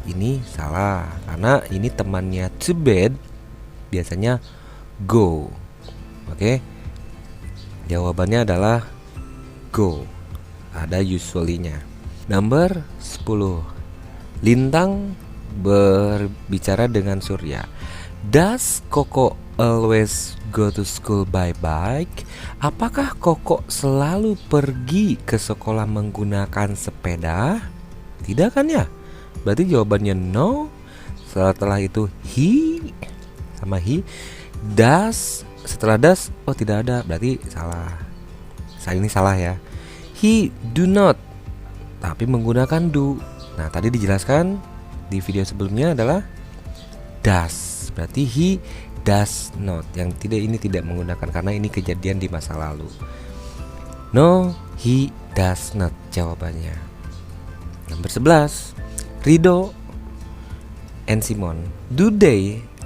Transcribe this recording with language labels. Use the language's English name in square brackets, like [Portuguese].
[Indonesian] Ini salah karena ini temannya [English] to bed, [Indonesian] biasanya go. Oke. Jawabannya adalah go. Ada usually-nya. Nomor 10, Lintang berbicara dengan Surya. [English] Does Koko always go to school by bike? [Indonesian] Apakah Koko selalu pergi ke sekolah menggunakan sepeda? Tidak kan ya? Berarti jawabannya no. Setelah itu he sama he. Does, setelah does, oh tidak ada, berarti salah. Ini salah ya. [English] He do not, [Indonesian] tapi menggunakan do. Nah, tadi dijelaskan di video sebelumnya adalah does. Berarti [English] he does not. [Indonesian] Yang ini tidak menggunakan karena ini kejadian di masa lalu. [English] No, he does not [Indonesian] jawabannya. Nomor 11, [English] Rido and Simon, do they